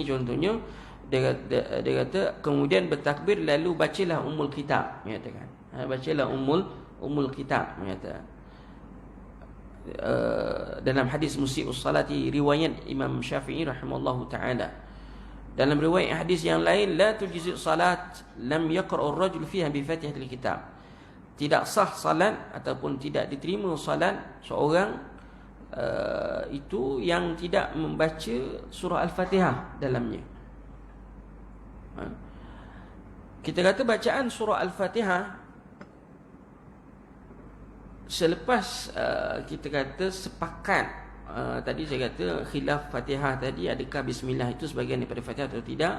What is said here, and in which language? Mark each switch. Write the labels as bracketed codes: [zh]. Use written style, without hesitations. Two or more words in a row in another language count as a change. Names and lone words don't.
[ms] Contohnya dia kata kemudian bertakbir lalu bacalah [ar] أم الكتاب, [ms] menyatakan bacalah [ar] أم الكتاب, [ms] menyatakan dalam hadis [ar] مسيء الصلاة [ms] riwayat Imam Syafi'i [ar] رحمه الله تعالى. [ms] Dalam riwayat hadis yang lain, [ar] لا تجزئ صلاة لم يقرأ الرجل فيها بفاتحة الكتاب. [ms] Tidak sah salat ataupun tidak diterima salat seorang itu yang tidak membaca surah Al-Fatihah dalamnya. Kita kata bacaan surah Al-Fatihah selepas kita kata sepakat, tadi saya kata khilaf Fatihah tadi, adakah bismillah itu sebahagian daripada Fatihah atau tidak.